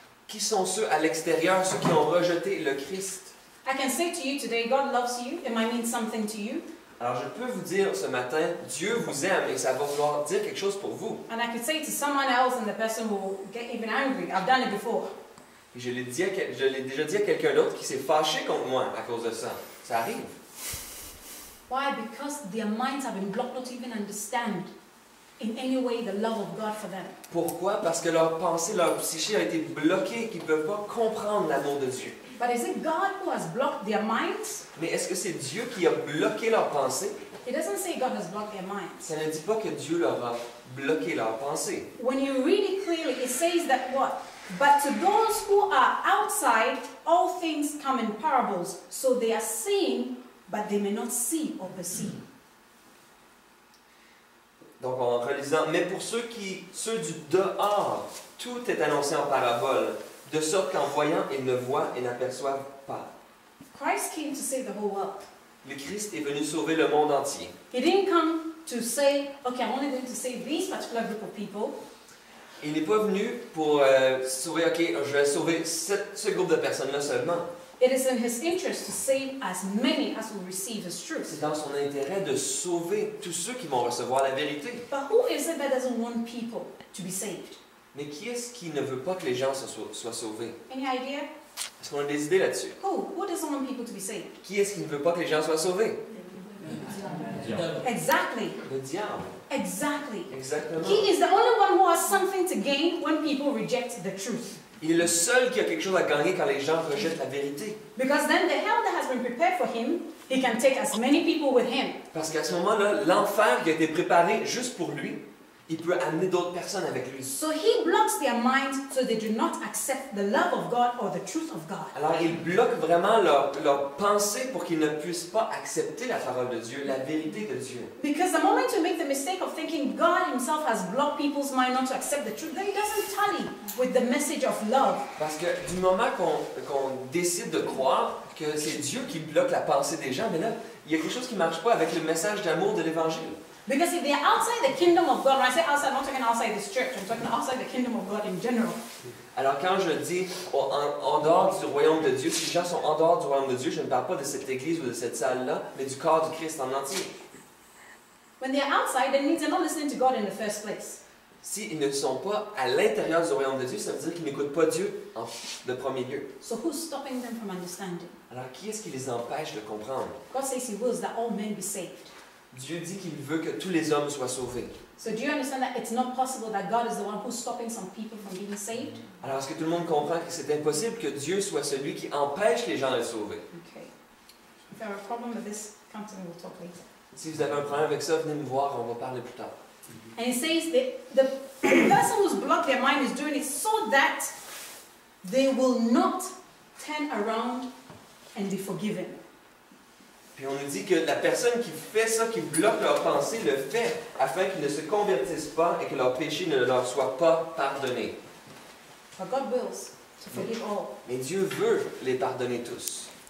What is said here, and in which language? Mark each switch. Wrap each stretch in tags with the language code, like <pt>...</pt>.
<fr>Qui sont ceux à l'extérieur, ceux qui ont rejeté le Christ?</fr> <en>I can say to you today, God loves you. It might mean something to you.</en> <fr>Alors je peux vous dire ce matin, Dieu vous aime et ça va vouloir dire quelque chose pour vous.</fr> <en>And I could say to someone else and the person will get even angry. I've done it before.</en> <fr>Et je l'ai déjà dit à quelqu'un d'autre qui s'est fâché contre moi à cause de ça. Ça arrive.</fr> <en>Why? Because their minds have been blocked, not to even understand in any way the love of God for them.</en> <fr>Pourquoi? Parce que leur pensée, leur psyché a été bloquée, qu'ils ne peuvent pas comprendre l'amour de Dieu.</fr> <en>But is it God who has blocked their minds?</en> <fr>Mais est-ce que c'est Dieu qui a bloqué leur pensée?</fr> <en>It doesn't say God has blocked their minds.</en> <fr>Ça ne dit pas que Dieu leur a bloqué leur pensée.</fr> <en>When you read it clearly, it says that what? But to those who are outside, all things come in parables, so they are seeing, but they may not see or perceive.</en> <fr>Donc en relisant, mais pour ceux du dehors, tout est annoncé en parabole, de sorte qu'en voyant, ils ne voient et n'aperçoivent pas.</fr> <en>Christ came to save the whole world.</en> <fr>Le Christ est venu sauver le monde entier.</fr> <en>He didn't come to say, okay, I'm only going to save these particular group of people.</en> <fr>Il n'est pas venu pour sauver, ok, je vais sauver ce groupe de personnes-là seulement.</fr> <en>It is in his interest to save as many as will receive his truth.</en> <fr>C'est dans son intérêt de sauver tous ceux qui vont recevoir la vérité.</fr> <en>But who is it that doesn't want people to be saved?</en> <fr>Mais qui est-ce qui ne veut pas que les gens soient sauvés?</fr> <en>Any idea?</en> <fr>Est-ce qu'on a des idées là-dessus?</fr> <en>Who doesn't want people to be saved?</en> <fr>Qui est-ce qui ne veut pas que les gens soient sauvés?</fr> <en>Exactly.</en> <fr>Le diable.</fr> <en>Exactly.</en> <fr>Exactement.</fr> <en>He is the only one who has something to gain when people reject the truth.</en> <fr>Il est le seul qui a quelque chose à gagner quand les gens rejettent la vérité.</fr> <en>Because then the hell that has been prepared for him, he can take as many people with him.</en> <fr>Parce qu'à ce moment-là, l'enfer qui a été préparé juste pour lui, il peut amener d'autres personnes avec lui.</fr> <en>So he blocks their minds so they do not accept the love of God or the truth of God.</en> <fr>Alors il bloque vraiment leur pensée pour qu'ils ne puissent pas accepter la parole de Dieu, la vérité de Dieu.</fr> <en>Because the moment you make the mistake of thinking God himself has blocked people's mind not to accept the truth, then it doesn't tally with the message of love.</en> <fr>Parce que du moment qu'on décide de croire que c'est Dieu qui bloque la pensée des gens, mais là, il y a quelque chose qui ne marche pas avec le message d'amour de l'Évangile.</fr> <en>Because if they are outside the kingdom of God, when I say outside, I'm not talking outside this church, I'm talking outside the kingdom of God in general.</en> <fr>Alors quand je dis en dehors du royaume de Dieu, si les gens sont en dehors du royaume de Dieu, je ne parle pas de cette église ou de cette salle-là, mais du corps du Christ en entier.</fr> <en>When they are outside, that means they're not listening to God in the first place.</en> <fr>S'ils ne sont pas à l'intérieur du royaume de Dieu, ça veut dire qu'ils n'écoutent pas Dieu de premier lieu.</fr> <en>So who's stopping them from understanding?</en> <fr>Alors qui est-ce qui les empêche de comprendre?</fr> <en>God says he wills that all men be saved.</en> <fr>Dieu dit qu'il veut que tous les hommes soient sauvés.</fr> <en>So do you understand that it's not possible that God is the one who's stopping some people from being saved?</en> <fr>Alors, est-ce que tout le monde comprend que c'est impossible que Dieu soit celui qui empêche les gens d'être sauvés?</fr> <en>Okay. If you have a problem with this, come to me, we'll talk later.</en> <fr>Si vous avez un problème avec ça, venez me voir, on va parler plus tard.</fr> <en>And it says that the person who's blocked their mind is doing it so that they will not turn around and be forgiven.</en> <fr>Puis on nous dit que la personne qui fait ça, qui bloque leurs pensées, le fait afin qu'ils ne se convertissent pas et que leurs péchés ne leur soient pas pardonnés.</fr> <en>But God wills to forgive all.</en> <fr>Mais Dieu veut les pardonner tous.</fr>